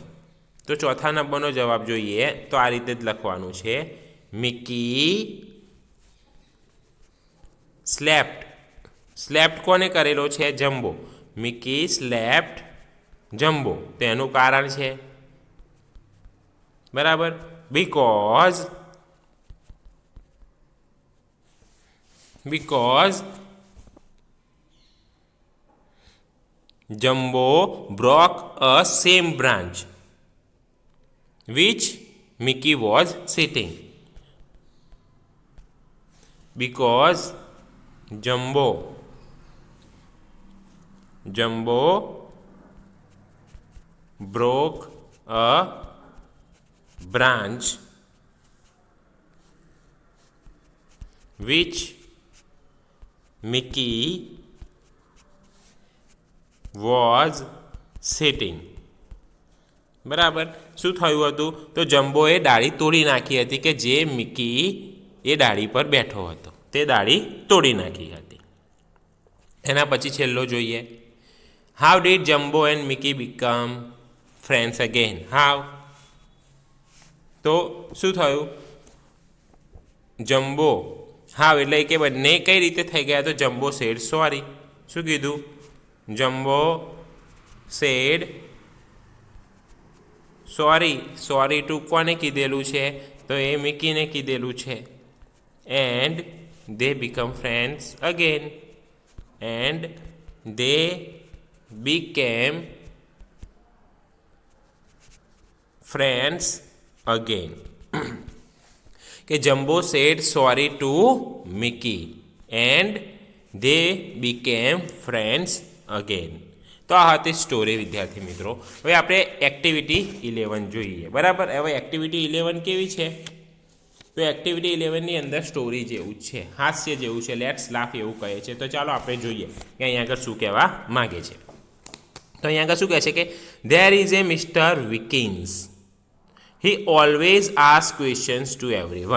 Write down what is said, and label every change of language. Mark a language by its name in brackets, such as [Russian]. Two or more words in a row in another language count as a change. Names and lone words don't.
[Gujarati] તો ચોથા નંબરનો જવાબ જોઈએ તો આ રીતે જ લખવાનું છે, મિકી સ્લેપ્ડ કોને કરેલો છે? [English] જમ્બો. Mickey slapped Jumbo. [Gujarati] તેનું કારણ છે, બરાબર, [English] બીકોઝ Jumbo broke a same branch which Mickey was sitting. Because Jumbo broke a branch which Mickey was sitting. [Gujarati] બરાબર. શું થયું હતું? તો જમ્બોએ ડાળી તોડી નાખી હતી કે જે મિકી એ ડાળી પર બેઠો હતો તે ડાળી તોડી નાખી હતી. એના પછી છેલ્લો જોઈએ, [English] How did Jumbo and Mickey become friends again? [Gujarati] તો શું થયું? જમ્બો એટલે કે બંને કઈ રીતે થઈ ગયા? તો [English] Jumbo said sorry. [Gujarati] શું કીધું? [English] Jumbo said sorry to [Gujarati] કોને કીધેલું છે? તો એ મિકીને કીધેલું છે. [English] And they become friends again. કે Jumbo said sorry to Mickey and they became friends again. [Gujarati] તો આ હતી સ્ટોરી વિદ્યાર્થી મિત્રો. હવે આપણે એક્ટિવિટી 11 જોઈએ. બરાબર. હવે એક્ટિવિટી 11 કેવી છે? તો એક્ટિવિટી 11ની અંદર સ્ટોરી જેવું જ છે, હાસ્ય જેવું છે, [English] let's laugh [Gujarati] એવું કહે છે. તો ચાલો આપણે જોઈએ કે અહીંયા આગળ શું કહેવા માગે છે. તો અહીંયા આગળ શું કહે છે કે [English] There is a Mister Wikins, he always ask questions to everyone.